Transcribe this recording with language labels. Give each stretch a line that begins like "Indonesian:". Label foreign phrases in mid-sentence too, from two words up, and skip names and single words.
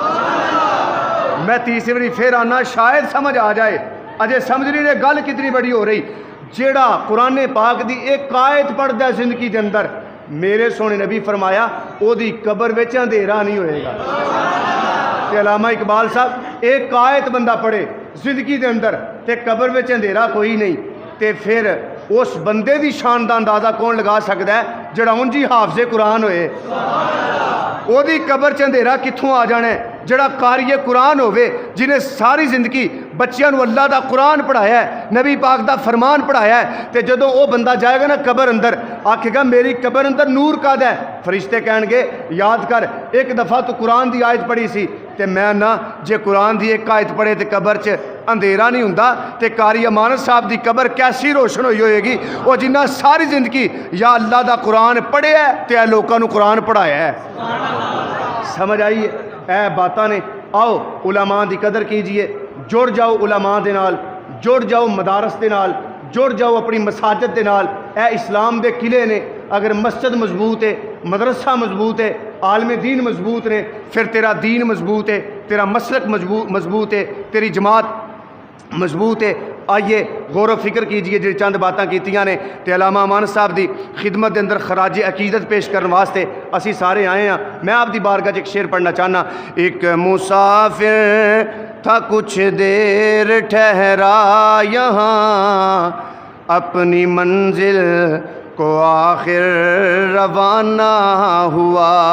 Punjabi: میں تیسری باری پھر آنا شاید سمجھ آ جائے اجے سمجھ نہیں رہے گل کتنی بڑی ہو رہی جیڑا قرآن پاک دی ایک آیت پڑھدا ہے زندگی دے اندر میرے سونے نبی فرمایا او دی قبر وچ اندھیرا نہیں ہوئے گا تے علامہ اقبال صاحب ایک آیت بندہ پڑھے زندگی دے اندر تے قبر وچ اندھیرا کوئی نہیں تے پھر اس بندے دی شان دا اندازہ کون لگا سکتا ہے جڑا انجی حافظ قرآن ہوئے او دی قبر چ اندھیرا کتھوں آ جانا ہے جڑا قاری قرآن ہوئے جنہیں ساری زندگی بچیاں نو اللہ دا قرآن پڑھایا ہے نبی پاک دا فرمان پڑھایا ہے تے جدو او بندہ جائے گا نا قبر اندر آکھے گا میری قبر اندر نور کا ہے فرشتے کہن گے یاد کر ایک دفعہ تو قرآن دی آیت پڑھی سی تے میں نہ جے قرآن دی ایک آیت پڑھے تے قبر چ اندھیرا نہیں ہوندا تے قاری امانت صاحب دی قبر کیسی روشن ہوئی ہوئے گی وہ جنہ ساری زندگی یا اللہ دا قرآن پڑھے ہے تے اے لوکاں نو قرآن پڑھایا ہے سمجھ آئیے اے باتاں نے آؤ علماء دی قدر کیجئے جڑ جاؤ علماء دے نال جڑ جاؤ مدارس دے نال جڑ جاؤ اپنی مساجد دے نال اے اسلام دے قلعے نے اگر مسجد مضبوط ہے مدرسہ مضبوط ہے عالم دین مضبوط نے پھر تیرا دین مضبوط ہے تیرا مسلک مضبوط ہے تیری جماعت مضبوط ہے آئیے غور و فکر کیجئے جو چند باتاں کیتیاں نے تے علامہ امانت صاحب دی خدمت دے اندر خراج عقیدت پیش کرنے واسطے اسی سارے آئے ہیں میں آپ دی بارگاہ ایک شعر پڑھنا چاہنا
Urdu: ایک مسافر تھا کچھ دیر ٹھہرا یہاں اپنی منزل کو آخر روانہ ہوا